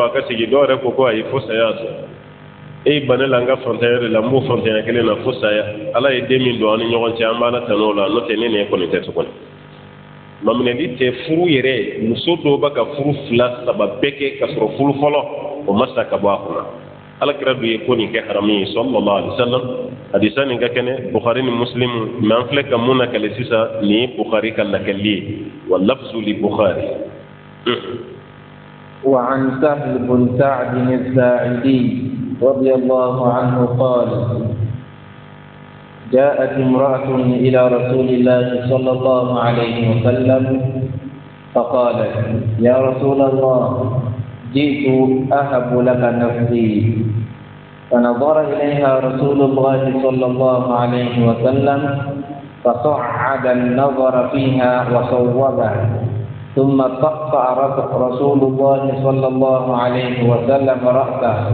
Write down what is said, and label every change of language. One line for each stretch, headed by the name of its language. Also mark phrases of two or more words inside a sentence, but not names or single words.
Bambara: a ka sigi dɔw yɛrɛ ko ko ayi fo saya sɔrɔ e ba ne la an ka fantanya de la n b'o fantanya kelen na fo saya ala ye den min don an ni ɲɔgɔn cɛ an b'a la tan'o la n'o tɛ ne ni e kɔni tɛ tuguni maminɛli tɛ furu yɛrɛ muso dɔw bɛ ka furu 2 3 bɛɛ kɛ ka sɔrɔ furu fɔlɔ o ma sa ka bɔ a kunna alakira dun ye ko nin kɛ haramu ye sallallahu alaihi wasallam hadisa nin ka kɛnɛ bukhari ni muslim mais an filɛ ka mun nakale sisan nin ye bukhari ka nakali ye
Arabic: ولفظ للبخاري وعن سهل بن سعد الساعدي رضي الله عنه قال جاءت امرأة إلى رسول الله صلى الله عليه وسلم فقالت يا رسول الله جئت أهب لك نفسي فنظر إليها رسول الله صلى الله عليه وسلم فصعد النظر فيها وصوبه ثم قطع رسول الله صلى الله عليه وسلم رأسه